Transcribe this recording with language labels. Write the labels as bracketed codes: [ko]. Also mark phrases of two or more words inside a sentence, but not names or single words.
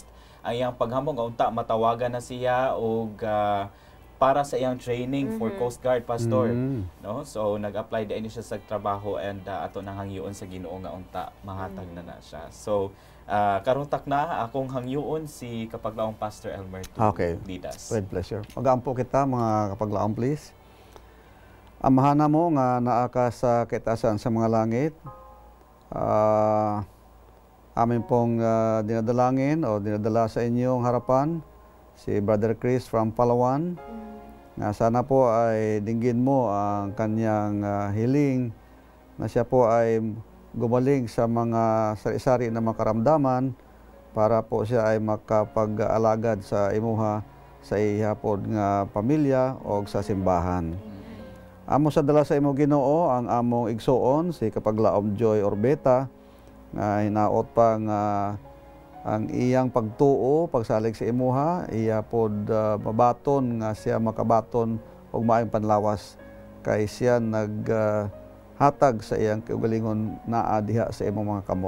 [ceb] Ang iyang paghamong unta matawagan na siya og para sa iyang [en] training for Coast Guard pastor. [ceb] No? So nag-apply din siya sa trabaho, and ato nang hangyoon sa Ginoo nga unta mahatag na siya. So karuntak na akong hangyoon si kapaglaong Pastor Elmer [en] to lead us. With pleasure. [ceb] Mag-aampo kita, mga kapaglaom, please. Amahan mo nga naa ka sa kaitasan sa mga langit. [tl] Amin pong dinadalangin o dinadala sa inyong harapan si Brother Chris from Palawan. Nga sana po ay dinggin mo ang kanyang hiling na siya po ay gumaling sa mga sari-sari na makaramdaman para po siya ay makapag-alagad [ceb] sa imuha sa ihapon nga pamilya o sa simbahan. Amo sa dala sa imo Ginoo ang among igsuon si kapaglaom Joy or Beta nga hinaot pa nga ang iyang pagtuo pagsalig sa imuha iya pod mabaton nga siya makabaton og maayong panlawas kay siya hatag sa iyang kaugalingon naa diha sa imong mga kamot.